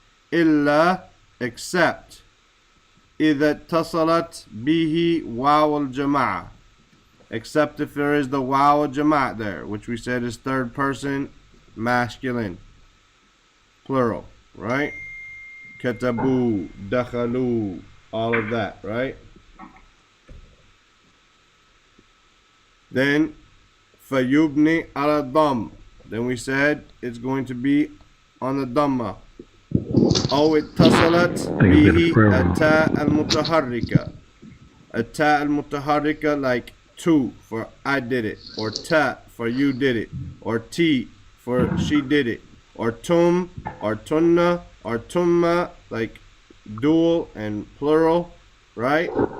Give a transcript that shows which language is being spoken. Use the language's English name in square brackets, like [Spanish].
[English] Illa, except [Arabic] إذا اتصلت به واو الجماعة, [English] except if there is the waw al-jama' there, which we said is third person masculine, plural, right? Katabu, dakhalu, all of that, right? Then fayubni ala dam, then we said it's going to be on the dhamma. [Arabic] أو اتصلت به التاء المتحركة. التاء المتحركة, [English] like to for I did it, or ta for you did it, or ti for she did it, or tum, or tunna, or tumma, like dual and plural, right?